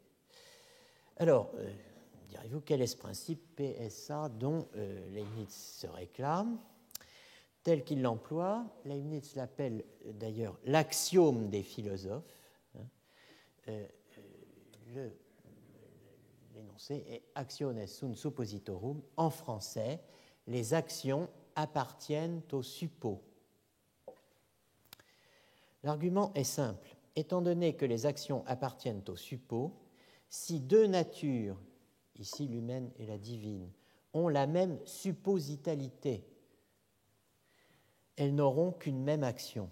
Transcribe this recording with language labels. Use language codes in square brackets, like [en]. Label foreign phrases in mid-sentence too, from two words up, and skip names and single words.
[fr] Alors, direz-vous, quel est ce principe PSA dont Leibniz se réclame? Tel qu'il l'emploie, Leibniz l'appelle d'ailleurs l'axiome des philosophes. L'énoncé est [la] actiones sunt suppositorum. [fr] En français, les actions appartiennent aux suppos. L'argument est simple. Étant donné que les actions appartiennent aux suppos, si deux natures, ici l'humaine et la divine, ont la même suppositalité, elles n'auront qu'une même action.